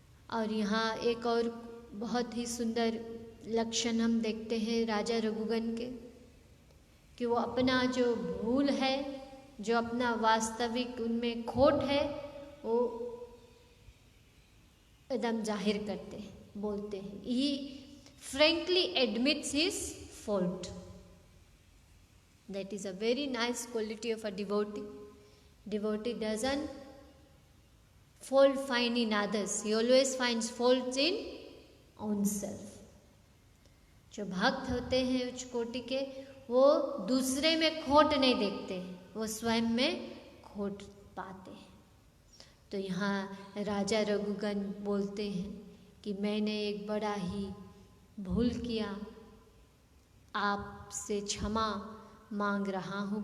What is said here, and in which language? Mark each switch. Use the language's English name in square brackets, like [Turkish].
[Hindi] और यहाँ एक और बहुत ही सुंदर लक्षण हम देखते हैं राजा रघुगन के, कि वो अपना जो भूल है, जो अपना वास्तविक उनमें खोट है, वो एकदम जाहिर करते हैं, बोलते हैं। [English] He frankly admits his fault. That is a very nice quality of a devotee. Devotee doesn't fault find in others. He always finds faults in own self. [Hindi] जो भक्त होते हैं उच्च कोटि के, वो दूसरे में खोट नहीं देखते, वो स्वयं में खोट पाते हैं। तो यहाँ राजा रघुगण बोलते हैं कि मैंने एक बड़ा ही भूल किया, आपसे क्षमा मांग रहा हूँ।